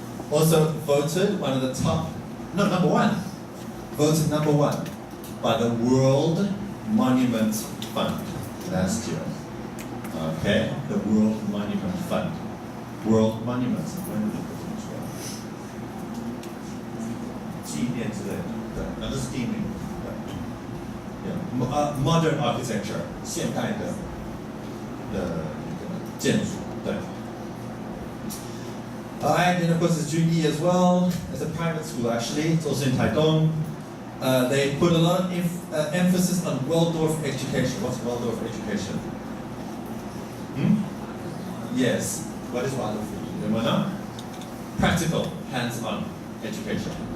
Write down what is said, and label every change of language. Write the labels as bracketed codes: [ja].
[en] Also voted one of the top, no, number one. Voted number one by the World Monument Fund last year. Okay, the World Monument Fund. World Monuments, when did they put it as well? [zh] 纪念之类的，对，那这是地名，对。 [en] Modern architecture， [zh] 现代的那个建筑，对。 [en] Alright, and of course it's Judy as well. It's a private school actually. It's also in Taitung. They put a lot of emphasis on Waldorf education. What's Waldorf education? Yes. What is Waldorf? Practical, hands-on education.